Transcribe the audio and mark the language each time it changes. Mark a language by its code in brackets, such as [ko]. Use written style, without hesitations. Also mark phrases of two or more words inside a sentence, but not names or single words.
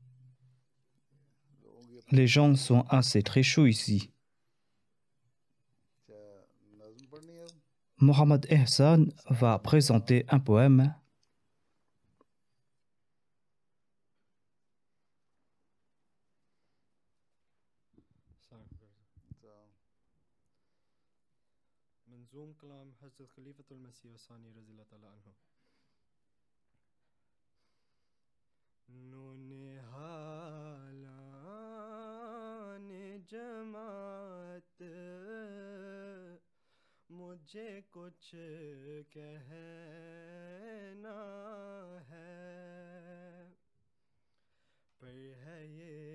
[fr] Les gens sont assez très chauds ici. Mohamed Ehsan va présenter un poème. [ur] منظوم کلام حضرت خلیفۃ المسیح ثانی رضی اللہ تعالیٰ عنہ نونہالان جماعت مجھے کچھ کہنا ہے پر ہے یہ